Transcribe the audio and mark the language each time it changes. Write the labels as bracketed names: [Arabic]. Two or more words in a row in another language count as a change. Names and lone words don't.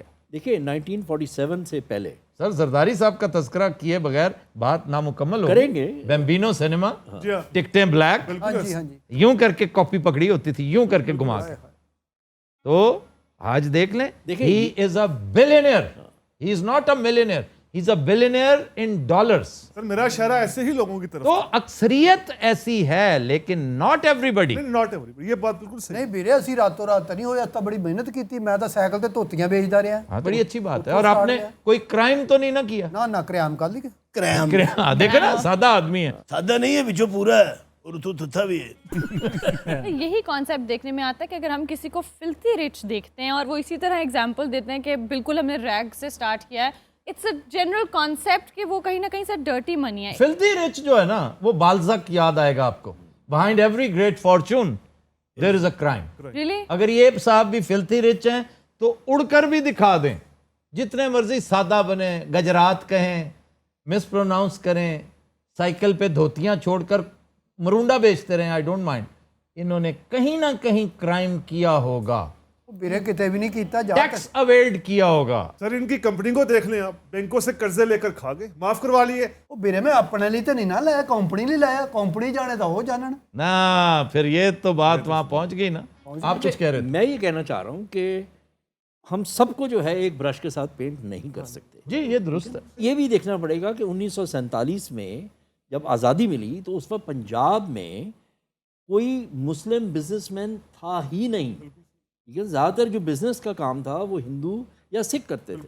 [Urdu] دیکھیے 1947 سے پہلے سر زرداری صاحب کا تذکرہ کیے بغیر بات نامکمل ہو کریں گے. بیمبینو سینما, جی ہاں, ٹکٹیں بلیک, ہاں جی، ہاں جی. یوں کر کے کاپی پکڑی ہوتی تھی، یوں کر کے گھما کے. تو آج دیکھ لیں, دیکھیے, [English] He is a billionaire, he is not a millionaire. He is a billionaire in dollars. [Urdu] سر میرا اشارہ ایسے ہی لوگوں کی طرف تو اکثریت ایسی ہے لیکن [English] not everybody. Not every, [Urdu] یہ بات بالکل صحیح. نہیں [Punjabi] ਵੀਰੇ ਅਸੀਂ ਰਾਤੋਂ ਰਾਤ ਨਹੀਂ ਹੋਇਆ, ਤਾਂ ਬੜੀ ਮਿਹਨਤ ਕੀਤੀ. ਮੈਂ ਤਾਂ ਸਾਈਕਲ ਤੇ ਧੋਤੀਆਂ ਵੇਚਦਾ ਰਿਹਾ. [Urdu] ہاں بڑی اچھی بات ہے. اور آپ نے کوئی کرائم تو نہیں نہ کیا؟ [Punjabi] ਨਾ ਨਾ ਕਰਿਆਮ ਕਰ ਲਈ. [Urdu] کریم دیکھیں نا سادہ آدمی ہے. سادہ نہیں ہے, بچو پورا ہے اور تو تھا بھی ہے. یہی کانسیپٹ دیکھنے میں آتا ہے کہ اگر ہم کسی کو [English] filthy rich [Urdu] دیکھتے ہیں اور وہ اسی طرح ایگزامپل دیتے ہیں کہ بالکل ہم نے ریگ سے سٹارٹ کیا ہے, [English] it's a general concept [Urdu] کہ وہ کہیں نہ کہیں سے [English] dirty money [Urdu] ہے. [English] Filthy rich [Urdu] جو ہے نا وہ بالزک یاد آئے گا آپ کو. [English] Behind every great fortune there is a crime. [Urdu] ریلی اگر یہ صاحب بھی [English] filthy rich [Urdu] ہیں تو اڑ کر بھی دکھا دیں, جتنے مرضی سادہ بنیں, گجرات کہیں, [English] mispronounce [Urdu] کریں, سائیکل پہ دھوتیاں چھوڑ کر مرونڈا بیچتے رہیں, [English] I don't mind, [Urdu] انہوں نے کہیں نہ کہیں کرائم کیا ہوگا, [Punjabi] ਵੀਰੇ ਕਿਤੇ ਵੀ ਨਹੀਂ ਕੀਤਾ. ਜਾ [English] tax avoid [Urdu] کیا ہوگا. سر ان کی کمپنی کو دیکھ لیں آپ, بینکوں سے قرضے لے کر کھا گئے, معاف کروا لیے. [Punjabi] ਉਹ ਵੀਰੇ ਮੈਂ ਆਪਣੇ ਲਈ ਤਾਂ ਨਹੀਂ ਨਾ ਲਾਇਆ, ਕੰਪਨੀ ਲਈ ਲਾਇਆ. ਕੰਪਨੀ ਜਾਣੇ ਤਾਂ ਉਹ ਜਾਣਨ. [Urdu] نا پھر یہ تو بات وہاں پہنچ گئی نا. آپ کچھ کہہ رہے تھے. میں یہ کہنا چاہ رہا ہوں کہ ہم سب کو جو ہے ایک برش کے ساتھ پینٹ نہیں کر سکتے. جی یہ درست ہے. یہ بھی دیکھنا پڑے گا کہ 1947 میں جب آزادی ملی تو اس وقت پنجاب میں کوئی [English] Muslim businessman [Urdu] تھا ہی نہیں, کیونکہ زیادہ تر جو بزنس کا کام تھا وہ ہندو یا سکھ کرتے تھے.